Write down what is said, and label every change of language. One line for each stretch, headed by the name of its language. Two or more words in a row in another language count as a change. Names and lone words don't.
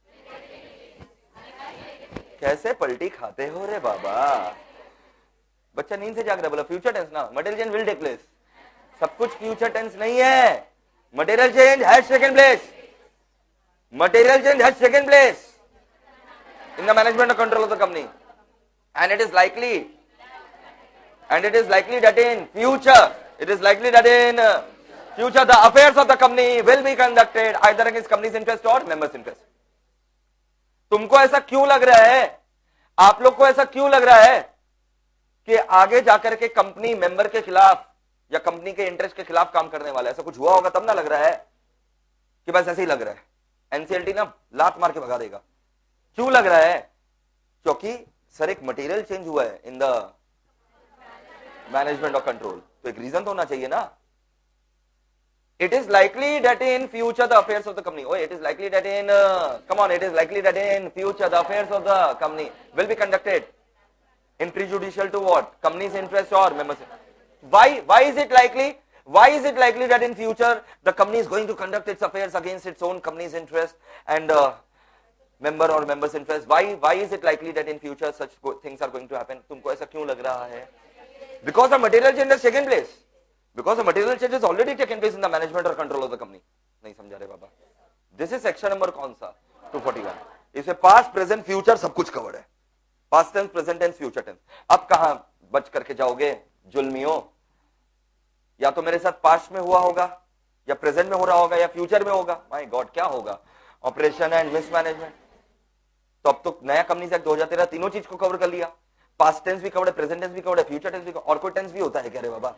Hindi: कैसे पलटी खाते हो रे बाबा, बच्चा नींद से जाग रहा है, बोला
English: future tense
Hindi: ना,
English: material change will take place.
Hindi: सब कुछ
English: future tense
Hindi: नहीं है,
English: material change has taken place, material change has taken place in the management और control of the company, and it is likely that in future, it is likely that in future the affairs of the company will be conducted either against company's interest or members' interest.
Hindi: तुमको ऐसा क्यों लग रहा है, आप लोग को ऐसा क्यों लग रहा है कि आगे जाकर के
English: company member
Hindi: के खिलाफ या कंपनी के इंटरेस्ट के खिलाफ काम करने वाला है? ऐसा कुछ हुआ होगा तब ना लग रहा है कि बस ऐसे ही लग रहा है। एनसीएलटी ना लात मार के भगा देगा। क्यों लग रहा है? क्योंकि सर एक
English: material change
Hindi: हुआ है
English: in the management
Hindi: और कंट्रोल, तो एक रीजन तो होना चाहिए ना।
English: It is likely that in future the affairs of the company, it is likely that in it is likely that in future the affairs of the company will be conducted in prejudicial to what, company's interest or members. Why is it likely? Why is it likely that in future the company is going to conduct its affairs against its own company's interest and member or members interest? Why is it likely that in future such things are going to happen?
Hindi: तुमको ऐसा क्यों लग रहा है?
English: Because the material change has taken place. Because the material change has already taken place in the management or control of the company.
Hindi: नहीं समझा रहे बाबा?
English: This is section number
Hindi: कौन सा?
English: 241.
Hindi: इसमें
English: past, present, future
Hindi: सब कुछ covered है.
English: Past tense, present tense, future tense.
Hindi: अब कहां बच करके जाओगे जुल्मियों? या तो मेरे साथ पास्ट में हुआ होगा, या प्रेजेंट में हो रहा होगा, या फ्यूचर में होगा।
English: my god
Hindi: क्या होगा?
English: operation and mismanagement.
Hindi: तो अब तो नया कंपनीज एक्ट 2013 तीनों चीज को कवर कर लिया।
English: past tense
Hindi: भी कवर्ड है,
English: present tense
Hindi: भी कवर्ड है,
English: future tense
Hindi: भी, और कोई टेंस भी होता है क्या रे बाबा?